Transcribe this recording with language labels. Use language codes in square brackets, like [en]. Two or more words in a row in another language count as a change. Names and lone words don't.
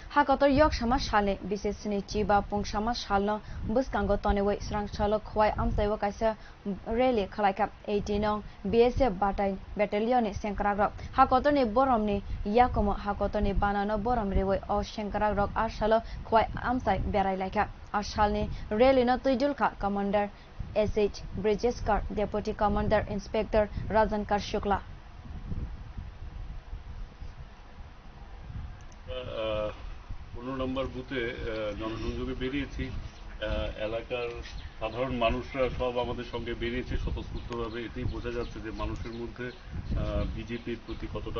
[trp] Hakotor yoksama shalni bisi sinichi ba pongsama shalno bwksango toniwi swrang salo khowai amchai kaisa rally khwlai 18 nong [en] BSF battalion [trp] ni sengkrak rok Hakotor ni borom ni yakumu Hakotor ni bana no borom riwi o sengkrak rok ar salo khowai amchai berai laika ar salni rally no tuidul kha commandant S H Brijesh kar [en] deputy commander inspector [trp] Ranjan Kar Shukla [bn] নম্বর বুথে জনসংযোগে বেরিয়েছি এলাকার সাধারণ মানুষরা সব আমাদের সঙ্গে বেরিয়েছে স্বতঃস্ফূর্তভাবে এটাই বোঝা যাচ্ছে যে মানুষের মধ্যে বিজেপির প্রতি কতটা